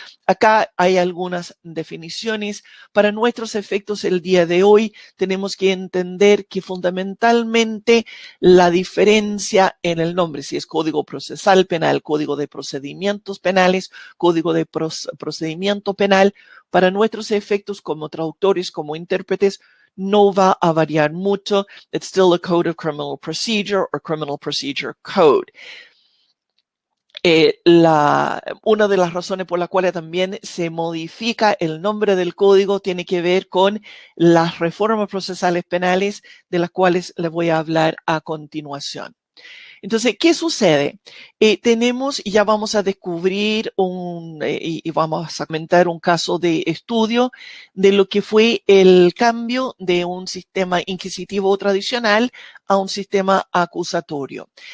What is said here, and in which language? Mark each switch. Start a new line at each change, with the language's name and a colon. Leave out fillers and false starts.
Spanish: Acá hay algunas definiciones. Para nuestros efectos el día de hoy tenemos que entender que fundamentalmente la diferencia en el nombre, si es Código Procesal Penal, Código de Procedimientos Penales, Código de Procedimiento Penal, para nuestros efectos como traductores, como intérpretes, no va a variar mucho.
English: It's still a Code of Criminal Procedure or Criminal Procedure Code.
Spanish: una de las razones por las cuales también se modifica el nombre del código tiene que ver con las reformas procesales penales de las cuales les voy a hablar a continuación. Entonces, ¿qué sucede? Tenemos, y ya vamos a descubrir y vamos a comentar un caso de estudio de lo que fue el cambio de un sistema inquisitivo tradicional a un sistema acusatorio.